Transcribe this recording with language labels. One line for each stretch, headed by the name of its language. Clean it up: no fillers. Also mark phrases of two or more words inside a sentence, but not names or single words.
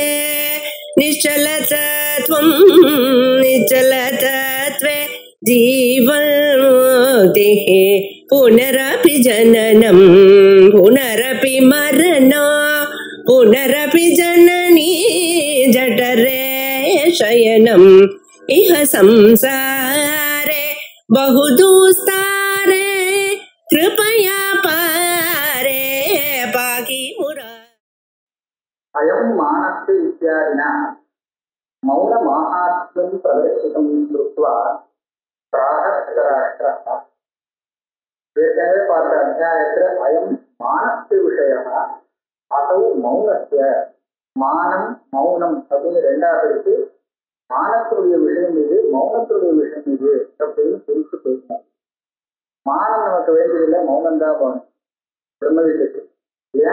Sanskrit: निश्चलतत्वं निश्चलतत्वे जीवन्मुक्तिः पुनरपि जननं पुनरपि मरणं पुनरपि जननी जठरे शयनम् इह संसारे बहुदुस्तारे कृपया पारे पाहि मुरा। अयं मानस्य इत्यादिना मौनमाहात्म्यं प्रदर्शितं कृत्वा प्राहराष्ट्रः
Tamil: பார்த்த அத்தியாயத்தில்
Sanskrit: अयं मानस्य विषयः असौ मौनस्य मानं मौनम्
Tamil: அப்படின்னு ரெண்டாவது இருக்கு. மானத்துடைய விஷயம் இது, மௌனத்துடைய விஷயம் இது அப்படின்னு பிரித்து பேசணும். மானம் நமக்கு வேண்டியதில்லை, மௌனம் தான் போகணும் பிரம்ம வீட்டுக்கு இல்லையா?